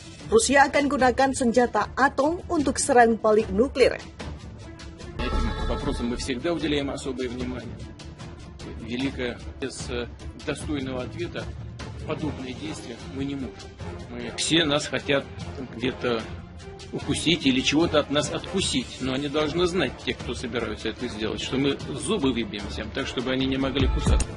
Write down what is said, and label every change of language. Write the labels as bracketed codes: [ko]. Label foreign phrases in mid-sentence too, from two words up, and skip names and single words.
[id] Rusia akan gunakan senjata atom untuk serang balik nuklir. [ru] Этим вопросам мы всегда уделяем особое внимание. Великое, без достойного ответа подобные действия мы не можем. Все нас хотят где-то укусить или чего-то от нас откусить, но они должны знать, те, кто собираются это сделать, что мы зубы выбьем всем, так, чтобы они не могли кусаться.